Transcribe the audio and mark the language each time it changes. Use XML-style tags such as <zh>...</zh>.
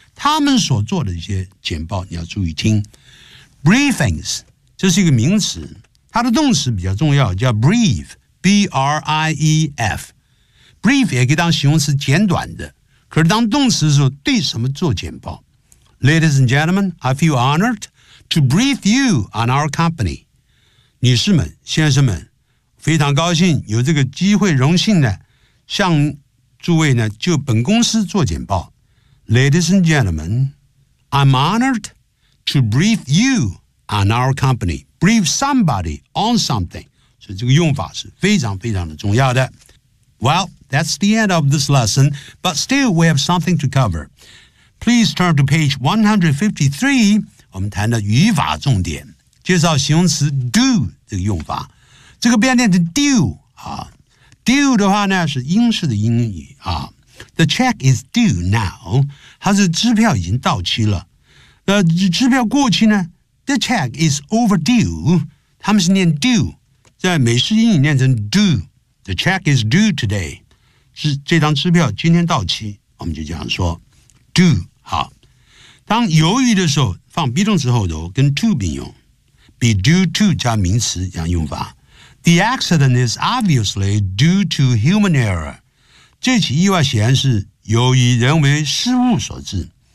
<zh>他们所做的一些简报你要注意听。 Briefings, 这是一个名词，它的动词比较重要，叫 brief, B-R-I-E-F。 Brief 也可以当形容词，简短的，可是当动词的时候对什么做简报。</zh> <en>Ladies and gentlemen, I feel honored to brief you on our company.</en> <zh>女士们、先生们，非常高兴有这个机会、荣幸呢，向诸位呢就本公司做简报。</zh> <en>Ladies and gentlemen, I'm honored to brief you on our company. Brief somebody on something.</en> <zh>所以这个用法是非常非常的重要的。</zh> <en>Well, that's the end of this lesson, but still we have something to cover. Please turn to page 153,</en> <zh>我们谈的语法重点。介绍形容词 do 这个用法。这个变念的 do, 啊。 Do 的话呢是英式的英语啊。</zh> <en>The check is due now.</en> <zh>它是支票已经到期了。支票过期呢 ,</zh> <en>the check is overdue.</en> <zh>他们是念 due, 在美式英语念成 do.</zh> <en>The check is due today.</en> <zh>是这张支票今天到期。我们就这样说 do. 好。当犹豫的时候放 be 动词后头跟 to 并用。 be due to 加名词这样用法。</zh> <en>The accident is obviously due to human error.</en> <zh>这起意外显然是由于人为失误所致。</zh>